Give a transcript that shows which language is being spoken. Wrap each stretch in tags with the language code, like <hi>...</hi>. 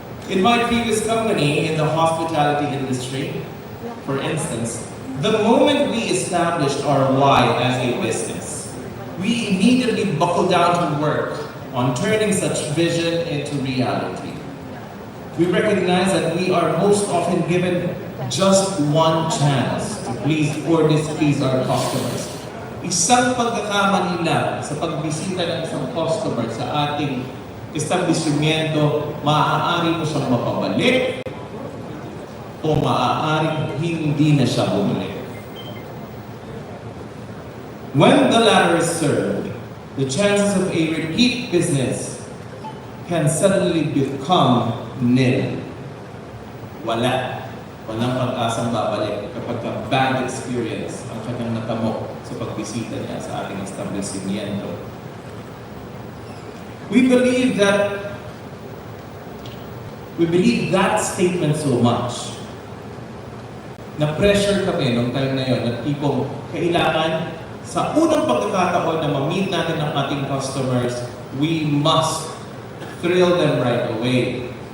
<en>In my previous company in the hospitality industry, for instance, the moment we established our why as a business, we immediately buckled down to work on turning such vision into reality. We recognize that we are most often given just one chance to please or displease our customers.</en> <tl>Isang pagkakamali lang sa pagbisita ng isang customer sa ating establishmento, maaari mo siyang mapabalik o maaaring hindi na siya bumalik.</tl> <en>When the latter is served, the chances of a repeat business can suddenly become nil.</en> <tl>Wala. Walang pag-asang babalik kapag bad experience ang kanyang natamo sa pagbisita niya sa ating establishmento.</tl> <en>We believe that statement so much.</en> <tl>Na-pressure kami nung time na yun, at tipong kailangan sa unang pagkakataon na ma-meet natin ang ating customers,</tl> <en>we must thrill them right away.</en>